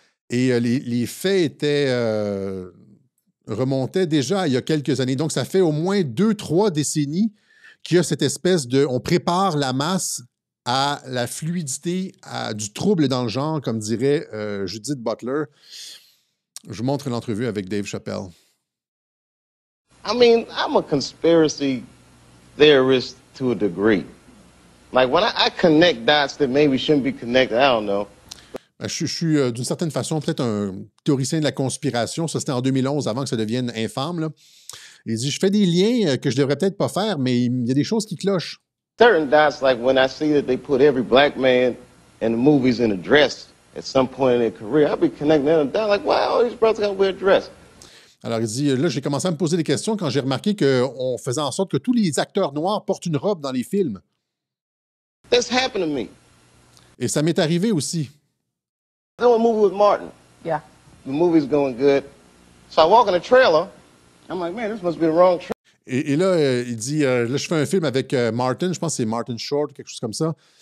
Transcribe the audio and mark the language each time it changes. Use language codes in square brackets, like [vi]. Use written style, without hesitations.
[fr] Et les faits étaient... remontait déjà il y a quelques années. Donc, ça fait au moins 2-3 décennies qu'il y a cette espèce de... On prépare la masse à la fluidité, à du trouble dans le genre, comme dirait Judith Butler. Je vous montre l'entrevue avec Dave Chappelle. [en] I mean, I'm a conspiracy theorist to a degree. Like, when I connect dots that maybe shouldn't be connected, I don't know. [fr] Je suis d'une certaine façon peut-être un théoricien de la conspiration. Ça, c'était en 2011, avant que ça devienne infâme. Là. Il dit, je fais des liens que je devrais peut-être pas faire, mais il y a des choses qui clochent. [en] Certain dots, like when I see that they put every black man in the movies in a dress at some point in their career, I'll be connecting them down like, wow, all these brothers got to wear a dress. [fr] Alors, il dit, là, j'ai commencé à me poser des questions quand j'ai remarqué qu'on faisait en sorte que tous les acteurs noirs portent une robe dans les films. [en] That's happened to me. [fr] Et ça m'est arrivé aussi. [en] Doing a movie with Martin. Yeah. The movie's going good. So I walk in the trailer. I'm like, man, this must be the wrong trailer. [fr] Et là, il dit, là, je fais un film avec Martin, je pense que c'est Martin Short, quelque chose comme ça.